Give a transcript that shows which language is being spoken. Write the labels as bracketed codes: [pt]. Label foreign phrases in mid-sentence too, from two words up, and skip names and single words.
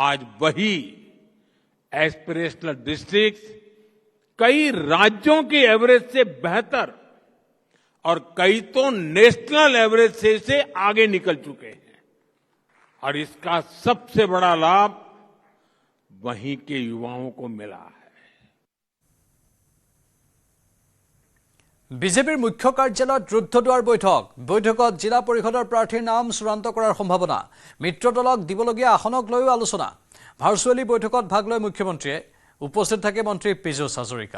[hi] आज वही [en] aspirational districts [hi] कई राज्यों की एवरेज से बेहतर और कई तो [en] national average [hi] से आगे निकल चुके हैं, और इसका सबसे बड़ा लाभ वहीं के युवाओं को मिला है। [as] বিজেপিৰ মুখ্য কাৰ্যালয়ত ৰুদ্ধদ্বাৰ বৈঠকত জিলা পৰিষদৰ প্ৰাৰ্থীৰ নাম চূড়ান্ত কৰাৰ সম্ভাৱনা। মিত্ৰ দলক দিবলগীয়া আসনক লৈও আলোচনা। ভাৰ্চুৱেলি বৈঠকত ভাগ লৈ মুখ্যমন্ত্ৰীয়ে উপস্থিত থাকে মন্ত্ৰী পীযুষ হাজৰিকা।